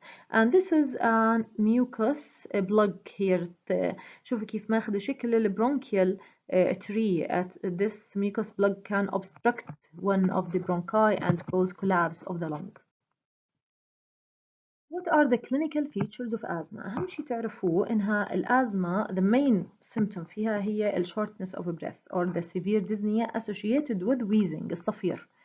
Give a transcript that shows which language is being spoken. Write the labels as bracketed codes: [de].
[en] And this is a mucus plug here. [ar] شوفوا كيف ماخذ شكل البرونكيال tree. [en] At this mucus plug can obstruct one of the bronchi and cause collapse of the lung. What are the clinical features of asthma؟ [ar] أهم شيء تعرفوه إنها الأزمة [en] the main symptom [ar] فيها هي ال [en] shortness of breath or the severe dyspnea associated with wheezing الصفير.